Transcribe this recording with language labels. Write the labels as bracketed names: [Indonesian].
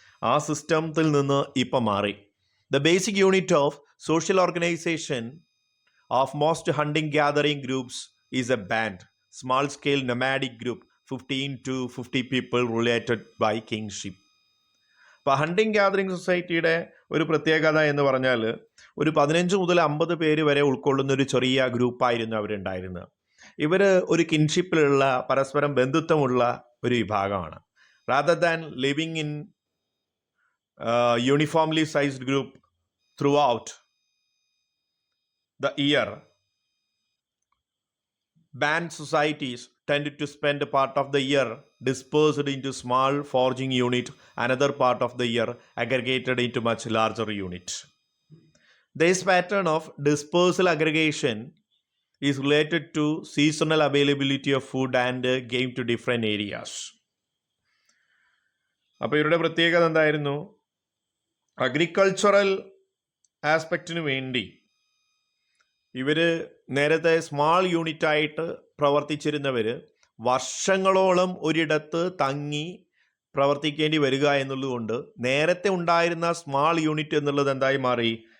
[Malayalam] ആ സിസ്റ്റത്തിൽ നിന്ന് ഇപ്പം മാറി. [English] The basic unit of social organization of most hunting gathering groups is a band, small scale nomadic group, 15 to 50 people related by kingship. [Malayalam] അപ്പോൾ hunting gathering സൊസൈറ്റിയുടെ ഒരു പ്രത്യേകത എന്ന് പറഞ്ഞാൽ ഒരു 15 മുതൽ 50 പേര് വരെ ഉൾക്കൊള്ളുന്ന ഒരു ചെറിയ ഗ്രൂപ്പായിരുന്നു അവരുണ്ടായിരുന്നത്. ഇവർ ഒരു കിൻഷിപ്പിലുള്ള പരസ്പരം ബന്ധുത്വമുള്ള ഒരു വിഭാഗമാണ്. [English] Rather than living in uniformly sized group throughout the year, band societies tended to spend a part of the year dispersed into small foraging unit, another part of the year aggregated into much larger unit. This pattern of dispersal aggregation is related to seasonal availability of food and game to different areas. [Malayalam] അപ്പോൾ ഇവരുടെ പ്രത്യേകത എന്തായിരുന്നു? Agricultural ആസ്പെക്റ്റിന് വേണ്ടി ഇവർ നേരത്തെ small യൂണിറ്റായിട്ട് പ്രവർത്തിച്ചിരുന്നവർ വർഷങ്ങളോളം ഒരിടത്ത് തങ്ങി പ്രവർത്തിക്കേണ്ടി വരിക എന്നുള്ളതുകൊണ്ട് നേരത്തെ ഉണ്ടായിരുന്ന സ്മാൾ യൂണിറ്റ് എന്നുള്ളത് എന്തായി മാറി?